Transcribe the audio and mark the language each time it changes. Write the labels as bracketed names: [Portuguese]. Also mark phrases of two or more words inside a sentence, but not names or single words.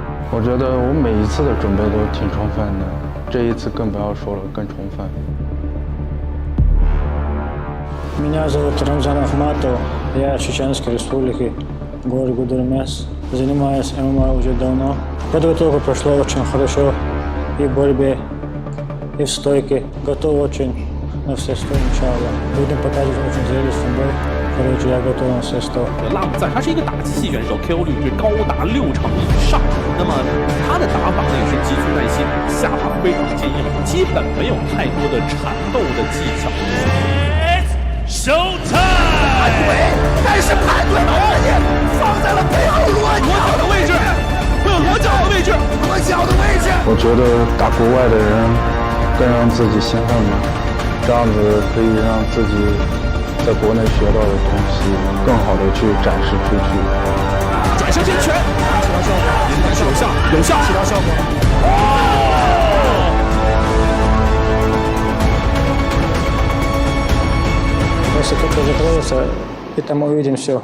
[Chinese] 我觉得我每一次的准备都挺充分的，这一次更不要说了，更充分。 [Russian] Меня зовут Рамзан Ахматов, я из Чеченской Республики, город Гудермес. Занимаюсь ММА уже давно. Подготовка прошла очень хорошо и в борьбе, и в стойке. Готов очень на все 100, иншаллах. Будем показывать очень зрелищный бой. Короче, я готов на все 100. [Chinese] 拉姆赞他是一个打击系选手 ，KO 率是高达6场以上。那么他的打法呢也是极具耐心，下巴非常坚硬，基本没有太多的缠斗的技巧。 Showtime！排队，但是排队把问题放在了背后裸脚的位置，裸脚的位置，裸脚的位置。我觉得打国外的人更让自己兴奋吧，这样子可以让自己在国内学到的东西更好的去展示出去。转身接拳，起到效果，有效，有效，起到效果。 [Russian] Если кто-то закроется, и там мы увидим все.